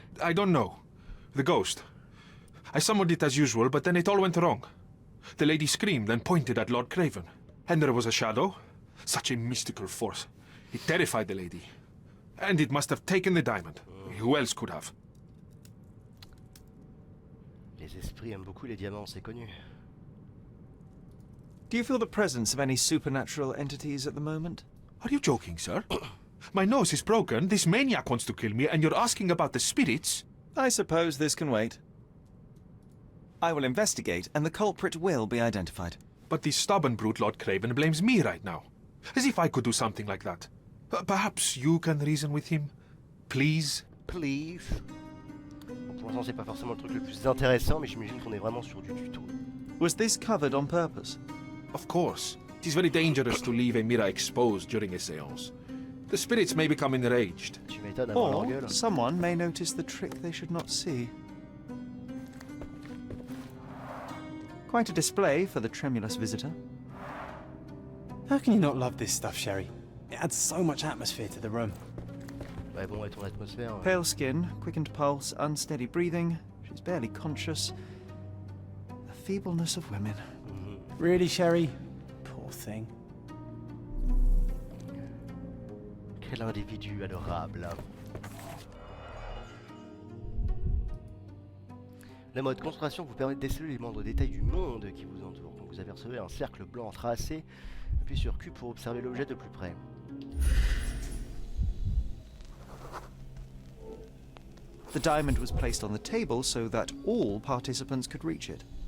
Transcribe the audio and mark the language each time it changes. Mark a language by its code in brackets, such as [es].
[en] I don't know. The ghost. I summoned it as usual, but then it all went wrong. The lady screamed and pointed at Lord Craven. And there was a shadow. Such a mystical force. It terrified the lady. And it must have taken the diamond. Who else could have? [fr] Les esprits aiment beaucoup les diamants, c'est connu. [en] Do you feel the presence of any supernatural entities at the moment? Are you joking, sir? My nose is broken, this maniac wants to kill me, and you're asking about the spirits? I suppose this can wait. I will investigate, and the culprit will be identified. But the stubborn brute Lord Craven blames me right now. As if I could do something like that. Perhaps you can reason with him? Please? Please. [fr] Bon, pour l'instant, c'est pas forcément le truc le plus intéressant, mais j'imagine qu'on est vraiment sur du tuto. [en] Was this covered on purpose? Of course. It is very dangerous to leave a mirror exposed during a séance. The spirits may become enraged. [fr] Tu m'étonnes avoir leur [en] Or [fr] gueule. [en] someone may notice the trick they should not see. Quite a display for the tremulous visitor. How can you not love this stuff, Sherry? It adds so much atmosphere to the room. [fr] Ouais, bon, ouais, ton atmosphère. [en] Pale skin, quickened pulse, unsteady breathing. She's barely conscious. The feebleness of women. Really, Sherry? Poor thing. [fr] Quel individu adorable. Le mode concentration vous permet de déceler les moindres détails du monde qui vous entoure. Donc vous apercevez un cercle blanc tracé, appuyez sur Q pour observer l'objet de plus près. [en] The diamond was placed on the table so that all participants could reach it.